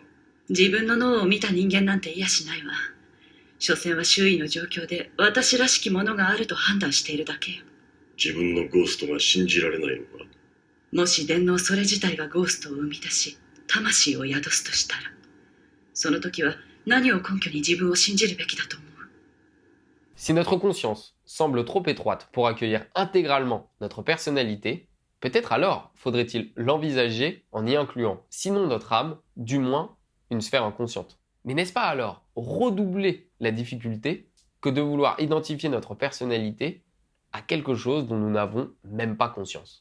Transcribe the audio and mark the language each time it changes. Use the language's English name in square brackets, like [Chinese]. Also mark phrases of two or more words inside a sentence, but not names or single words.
[Japanese] 自分の脳を見た人間なんていやしないわ。所詮は周囲の状況で私らしきものがあると判断しているだけよ。自分のゴーストが信じられないのか。もし電脳それ自体がゴーストを生み出し、魂を宿すとしたら、その時は何を根拠に自分を信じるべきだと思う。 [French] Si notre conscience semble trop étroite pour accueillir intégralement notre personnalité, Peut-être alors faudrait-il l'envisager en y incluant, sinon notre âme, du moins une sphère inconsciente. Mais n'est-ce pas alors redoubler la difficulté que de vouloir identifier notre personnalité à quelque chose dont nous n'avons même pas conscience?